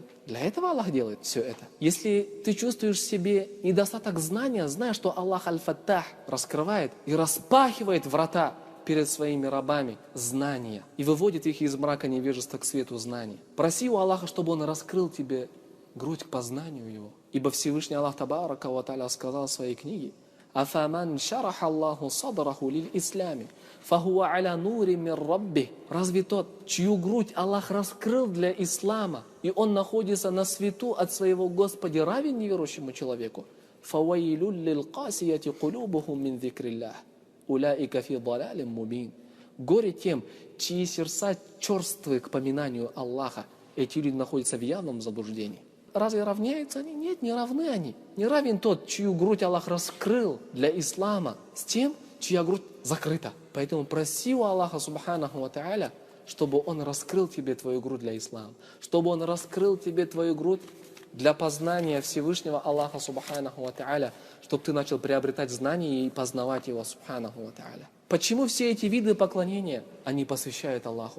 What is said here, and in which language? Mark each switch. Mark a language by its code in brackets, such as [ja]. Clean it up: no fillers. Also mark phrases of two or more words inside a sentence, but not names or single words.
[ru] Для этого Аллах делает все это. Если ты чувствуешь в себе недостаток знания, знай, что Аллах Аль-Фаттах раскрывает и распахивает врата перед своими рабами знания и выводит их из мрака невежества к свету знаний. Проси у Аллаха, чтобы Он раскрыл тебе грудь к познанию Его. Ибо Всевышний Аллах [ar] تبارك وتعالى [ru] сказал в своей книге: [ar] «أفمن شرح الله صدره للإسلام فهو على نور من ربه». [ru] Разве тот, чью грудь Аллах раскрыл для ислама, и он находится на свету от своего Господа, равен неверующему человеку? [ar] «فويل للقاسية قلوبهم من ذكر الله أولئك في ضلال مبين». [ru] Горе тем, чьи сердца черствы к поминанию Аллаха, эти люди находятся в явном заблуждении. Разве равняются они? Нет, не равны они. Не равен тот, чью грудь Аллах раскрыл для ислама, с тем, чья грудь закрыта. Поэтому проси у Аллаха, [ar] سبحانه وتعالى, [ru] чтобы Он раскрыл тебе твою грудь для ислама, чтобы Он раскрыл тебе твою грудь для познания Всевышнего Аллаха [ar] سبحانه وتعالى, [ru] чтобы ты начал приобретать знания и познавать Его [ar] سبحانه وتعالى. [ru] Почему все эти виды поклонения они посвящают Аллаху?